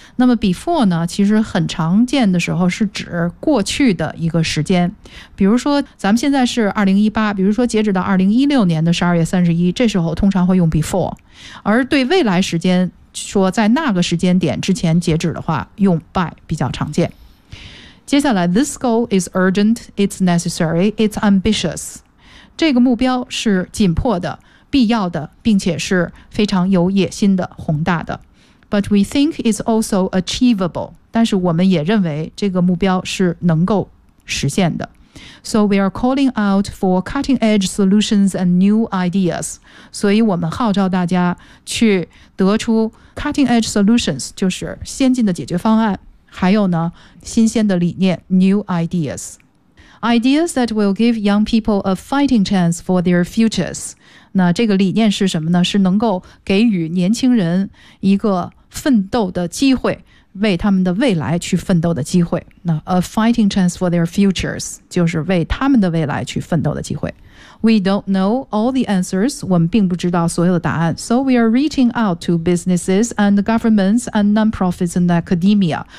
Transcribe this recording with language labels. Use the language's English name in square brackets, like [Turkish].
[Chinese] 那么 before 呢，其实很常见的时候是指过去的一个时间。比如说咱们现在是2018，比如说截止到2016年的12月31，这时候通常会用 before。而对未来时间说在那个时间点之前截止的话，用 by 比较常见。接下来 [English] ，this goal is urgent, it's necessary, it's ambitious。 [Chinese] 这个目标是紧迫的。必要的，并且是非常有野心的、宏大的。 [English] But we think it's also achievable. [Chinese] 但是我们也认为这个目标是能够实现的。 [English] So we are calling out for cutting-edge solutions and new ideas. [Chinese] 所以我们号召大家去得出 [English] cutting-edge solutions， [Chinese] 就是先进的解决方案，还有呢，新鲜的理念 ， [English] new ideas。 Ideas that will give young people a fighting chance for their futures. [Chinese] 那这个理念是什么呢？是能够给予年轻人一个奋斗的机会，为他们的未来去奋斗的机会。那 [English] a fighting chance for their futures [Chinese] 就是为他们的未来去奋斗的机会。 [English] We don't know all the answers. [Chinese] 我们并不知道所有的答案。 [English] So we are reaching out to businesses and governments and non-profits and academia.